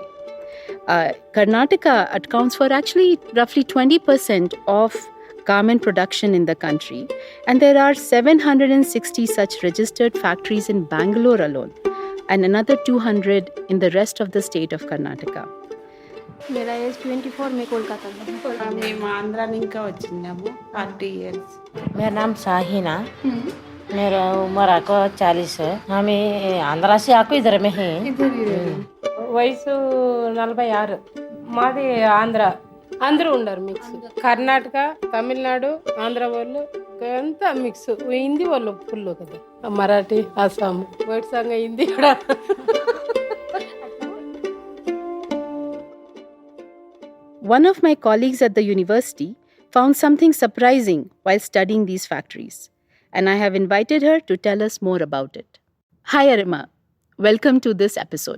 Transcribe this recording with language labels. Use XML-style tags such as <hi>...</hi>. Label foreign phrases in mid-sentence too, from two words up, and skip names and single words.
<en>Karnataka accounts for actually roughly 20% of garment production in the country, and there are 760 such registered factories in Bengaluru alone, and another 200 in the rest of the state of Karnataka.</en> <hi>मेरा एज 24 में कोलकाता में</hi> <te>మేము ఆంధ్ర నుంచి వచ్చినాము 40 ఇయర్స్</te> <hi>मेरा नाम साहिना मेरा उम्र आको 40 है हम आंध्रा से आको इधर में हैं</hi> <te>వయసు 46 మాది ఆంధ్ర అందరూ ఉన్నారు మిక్స్ కర్ణాటక తమిళనాడు ఆంధ్ర వాళ్ళు అంతా మిక్స్ హిందీ వాళ్ళు ఫుల్ కదా మరాఠీ అస్సాం వైట్ సంగ హిందీ కూడా</te> <en>One of my colleagues at the university found something surprising while studying these factories, and I have invited her to tell us more about it. Hi Arima, welcome to this episode.</en>